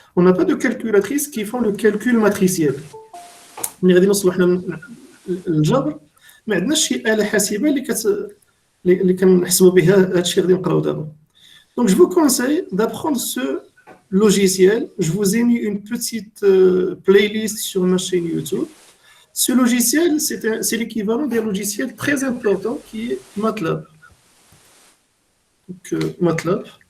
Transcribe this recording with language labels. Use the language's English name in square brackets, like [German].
[French] On n'a pas de calculatrices qui font le calcul matriciel. [Arabic] ما عندناش شي آلة حاسبة اللي كنحسبوا بها هادشي غادي نقراو دابا. [French] Donc je vous conseille d'apprendre ce logiciel. Je vous ai mis une petite playlist sur ma chaîne YouTube. Ce logiciel, c'est l'équivalent d'un logiciel très important qui est MATLAB. Donc MATLAB.